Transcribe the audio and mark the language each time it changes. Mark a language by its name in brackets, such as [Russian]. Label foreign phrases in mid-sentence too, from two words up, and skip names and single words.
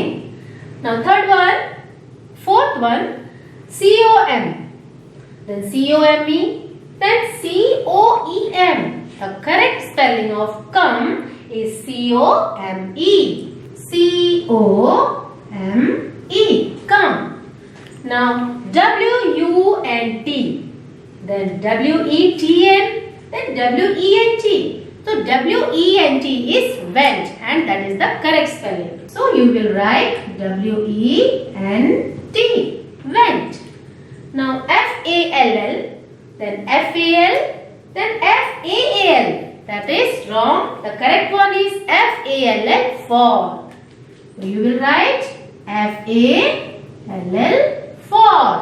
[English] Now third one, fourth one, C-O-M. Then C-O-M-E, then C-O-E-M. The correct spelling of come is C-O-M-E. C-O-M-E, come. Now W-U-N-T, then W-E-T-N, then W-E-N-T. So W-E-N-T is went and that is the correct spelling. So you will write W-E-N-T, went. Now F-A-L-L, then F-A-L, then F-A-A-L. That is wrong. The correct one is F-A-L-L, fall. So you will write F-A-L-L, fall.